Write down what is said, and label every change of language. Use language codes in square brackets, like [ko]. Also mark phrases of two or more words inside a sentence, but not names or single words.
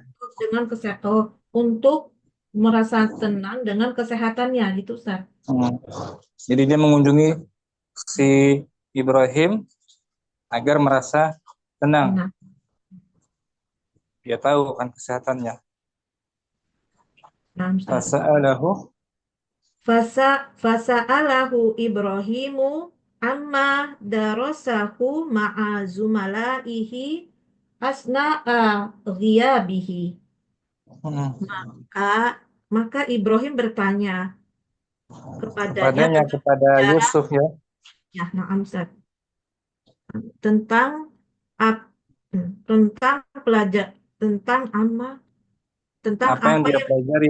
[id] Dengan kesehatan, untuk merasa tenang dengan kesehatannya, gitu Ustaz. Jadi dia mengunjungi si Ibrahim agar merasa tenang. Dia tahu kan kesehatannya. [ar] فسأله إبراهيم عما درسه مع زملائه أثناء غيابه. [id] Maka Ibrahim bertanya kepada Yusuf ya. Ya, na'am Ustaz. Tentang apa yang dia pelajari.